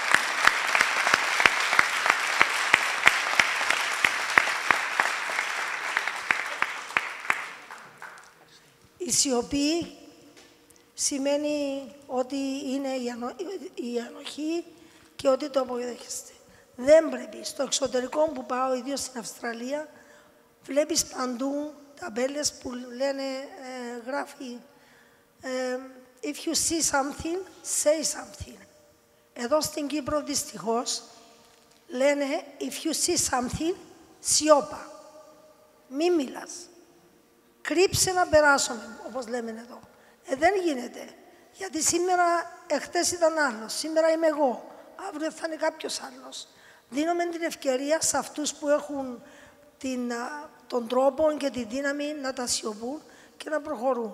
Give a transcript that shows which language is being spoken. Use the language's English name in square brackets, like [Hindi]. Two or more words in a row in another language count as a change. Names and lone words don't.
[Greek] Η σιωπή σημαίνει ότι είναι η ανοχή και ότι το αποδέχεστε. Δεν πρέπει. Στο εξωτερικό που πάω, ιδίως στην Αυστραλία, βλέπεις παντού ταμπέλες που λένε, γράφει [English] «If you see something, say something». [Greek] Εδώ στην Κύπρο, δυστυχώς, λένε [English] «If you see something, [Greek] σιώπα». Μη μιλάς. Κρύψε να περάσουμε, όπως λέμε εδώ. Δεν γίνεται. Γιατί σήμερα, εχθές ήταν άλλος, σήμερα είμαι εγώ, αύριο θα είναι κάποιος άλλος. Δίνουμε την ευκαιρία σε αυτούς που έχουν τον τρόπο και τη δύναμη να τα σιωπούν και να προχωρούν.